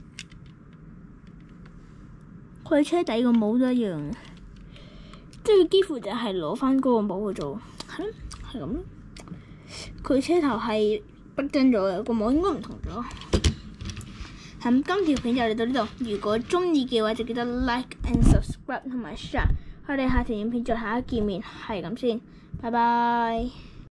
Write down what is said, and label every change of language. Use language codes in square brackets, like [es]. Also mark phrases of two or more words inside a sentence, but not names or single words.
[yue] 佢車底個帽都一樣嘅，即係幾乎就係攞翻嗰個帽去做，係咁咯。佢車頭係不真咗嘅，個帽應該唔同咗。咁今條片就嚟到呢度，如果中意嘅話就記得 [en] like and subscribe [yue] 同埋 share。我哋下條影片再下一見面，係咁先，拜拜。